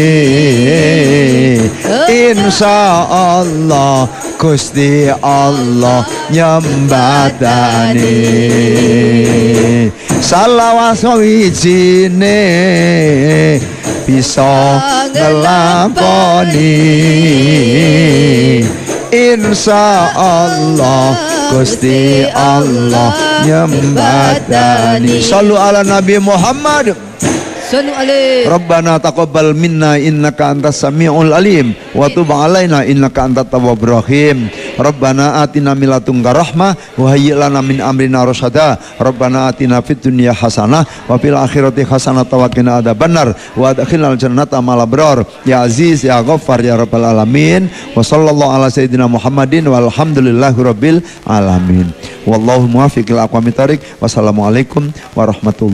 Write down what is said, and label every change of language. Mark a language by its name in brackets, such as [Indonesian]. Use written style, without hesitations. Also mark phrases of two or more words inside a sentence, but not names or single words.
[Arabic] إن شاء الله [Javanese] Gusti Allah nyembadani salawat sawijine bisa ngelakoni [Arabic] إن شاء الله [Javanese] Gusti Allah nyembadani. [Arabic] صلوا على النبي محمد. صلوا عليه. ربنا تقبل منا إنك أنت السميع العليم وتب علينا إنك أنت التواب الرحيم. ربنا آتنا من لدنك رحمة وهيئ لنا من أمرنا رشدا. ربنا آتنا في الدنيا حسنة وفي الآخرة حسنة وقنا عذاب النار وأدخلنا الجنة مع الأبرار يا عزيز يا غفار يا رب العالمين. وصلى الله على سيدنا محمد والحمد لله رب العالمين. والله الموفق إلى أقوم الطريق والسلام عليكم ورحمة الله